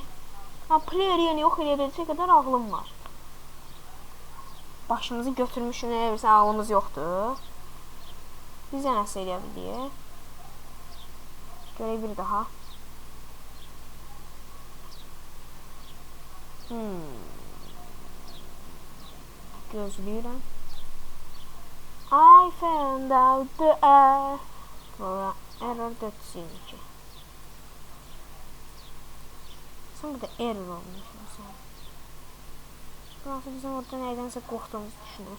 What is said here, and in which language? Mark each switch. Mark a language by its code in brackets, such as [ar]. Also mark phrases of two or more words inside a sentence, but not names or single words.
[az] Player yerini yox eləyəcək qədər ağlım var. Başımızı götürmüşük, nə bilirsən, ağlımız yoxdur. Biz də nəsə eləyə bilirik. Görək bir daha. Gözləyirəm. [en] I found out the error 422. [az] Sən burada error olmuşsun. Burası bizim orada nədənsə qorxduğumuzu düşünür.